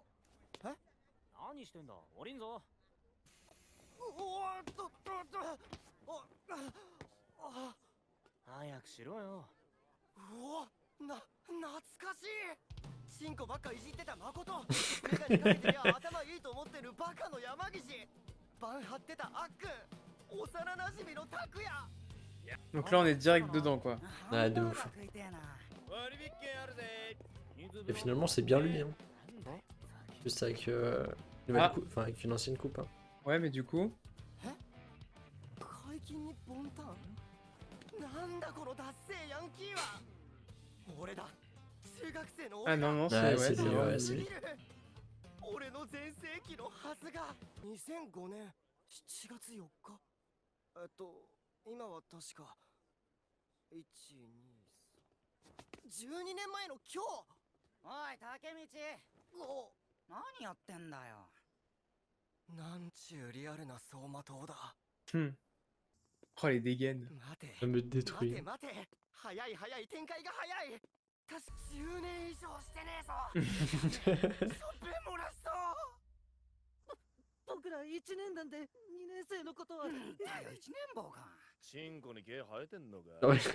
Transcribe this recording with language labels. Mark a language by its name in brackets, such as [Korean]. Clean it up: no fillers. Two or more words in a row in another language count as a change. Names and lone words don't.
[Japanese] 何してんだ。降りんぞ。早くしろよ。懐かしい。チンコばっかいじってた誠。メガネかけてりゃ頭いいと思ってるバカの山岸。バン張ってたあっくん。幼なじみの拓也。 [French] Donc là, on est direct dedans, quoi. Ouais, de ouf. Et finalement, c'est bien lui. Hein. Juste avec, enfin, avec une ancienne coupe. Hein. Ouais, mais du coup. [Japanese] 解禁にボンタン。なんだこのダッセーヤンキーは。俺だ。中学生の [French] Ah non, non, Ouais, c'est c'est lui, vrai. ouais, c'est lui. [Japanese] 俺の全盛期のはずが。2005年7月4日。今は確か1、2、12年前の今日。おい、竹道。何やってんだよ。なんちゅうリアルな走馬灯だ。 [French] Oh, les dégaines. [Japanese] 待て。 [French] Ça me détruit. [Japanese] 待て。 早い早い展開が早い。確か10年以上してねえぞ。しょっぺ漏らしそう。僕ら1年なんで2年生のことは。だよ、1年坊か。チンコに毛生えてんのか。あれ